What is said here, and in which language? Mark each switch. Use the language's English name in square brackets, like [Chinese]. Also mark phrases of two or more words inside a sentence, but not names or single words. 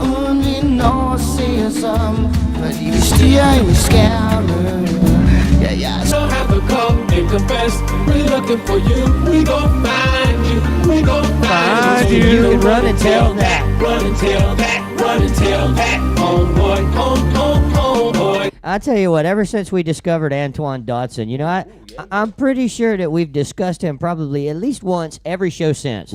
[Danish] uden vi når at se os om, fordi vi stiger ind i skærmen. Ja. [English] So have a come and confess. We're looking for you. We gon' find you. We gon' find you. You can run and tell that. Run and tell that. Run and tell that. Homeboy, homeboy. I tell you what, ever since we discovered Antoine Dotson, you know, I'm pretty sure that we've discussed him probably at least once every show since.